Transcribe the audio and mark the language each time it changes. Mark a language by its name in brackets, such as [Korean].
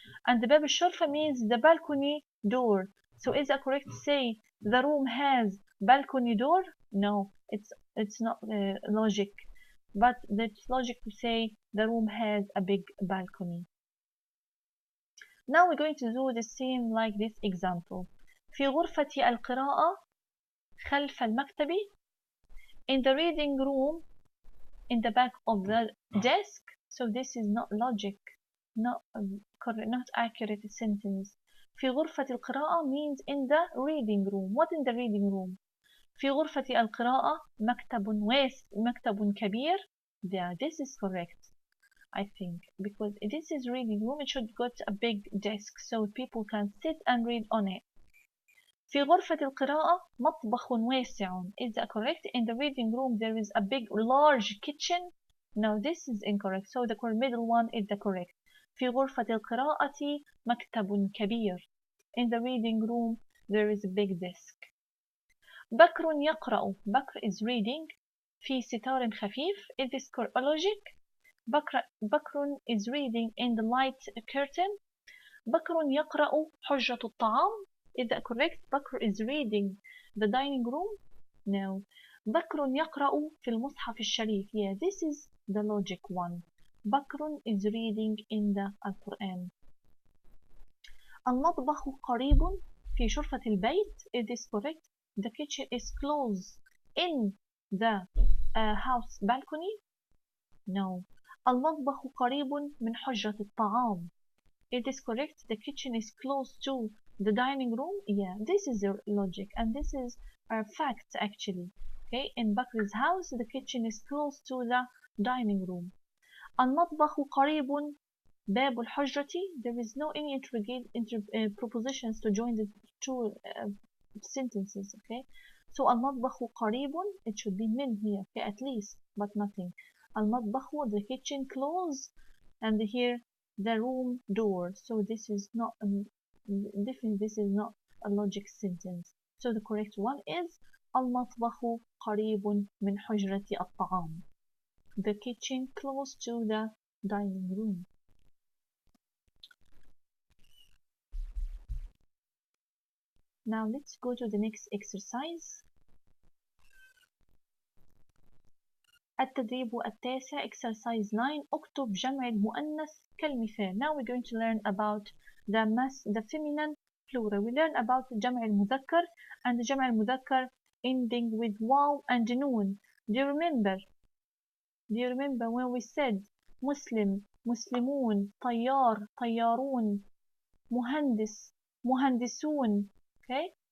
[English] And the [Arabic] باب الشرفة [English] means the balcony door. So is it correct to say the room has balcony door? No, it's not logic. But it's logic to say the room has a big balcony. Now we're going to do the same like this example. [Arabic] في غرفة القراءة خلف المكتب. [English] In the reading room, in the back of the desk. So this is not logic, not correct, not accurate sentence. [Arabic] في غرفة القراءة [English] means in the reading room. What in the reading room? [Arabic] في غرفة القراءة مكتب كبير. [English] Yeah, this is correct, I think, because this is reading room. It should got a big desk so people can sit and read on it. [Arabic] في غرفة القراءة مطبخ واسع. [English] Is that correct? In the reading room there is a big large kitchen. No, this is incorrect. So the middle one is the correct. [Arabic] في غرفة القراءة مكتب كبير. [English] In the reading room there is a big desk. [Arabic] بكر يقرأ. [English] بكر is reading. [Arabic] في ستار خفيف. [English] Is this logic? بكر is reading in the light curtain. بكر يقرأ حجرة الطعام. Is that correct? بكر is reading the dining room? No. [Arabic] بكر يقرأ في المصحف الشريف. [English] Yeah, this is the logic one. بكر is reading in the Quran. [Arabic] المطبخ قريب في شرفة البيت. [English] Is this correct? The kitchen is close in the house balcony? No. [Arabic] المطبخ قريب من حجرة الطعام. [English] Is this correct? The kitchen is close to the dining room? Yeah, this is the logic and this is a fact actually. Okay, in Bakr's house, the kitchen is close to the dining room. [Arabic] المطبخ قريب باب الحجرة. [English] There is no any prepositions to join the two sentences. Okay, so [Arabic] المطبخ قريب, [English] it should be من here, okay, at least, but nothing. المطبخ, the kitchen close, and here the room door. So this is not definitely this is not a logic sentence. So the correct one is [Arabic] المطبخ قريب من حجرة الطعام. [English] The kitchen close to the dining room. Now let's go to the next exercise. [Arabic] التدريب التاسع, [English] exercise 9. [Arabic] اكتب جمع المؤنث كالمثال. [English] Now we're going to learn about the feminine plural. We learn about [Arabic] جمع المذكر [English] and جمع المذكر ending with واو and نون. Do you remember? Do you remember when we said [Arabic] مسلم, مسلمون, طيار, طيارون, مهندس, مهندسون, [English] okay?